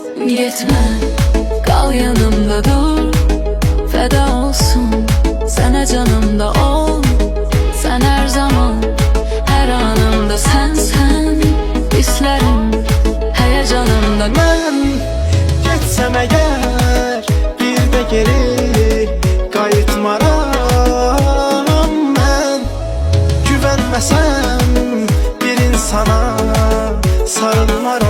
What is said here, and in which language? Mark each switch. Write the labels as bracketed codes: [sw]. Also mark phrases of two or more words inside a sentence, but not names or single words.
[tr] Gitme, kal yanımda dur. Feda olsun sana canımda ol. Sen her zaman, her anımda sen İsterim heyecanımda. [az] Mən getsəm əgər bir də geri qayıtmaram. Mən güvənməsəm bir insana sarılmaram.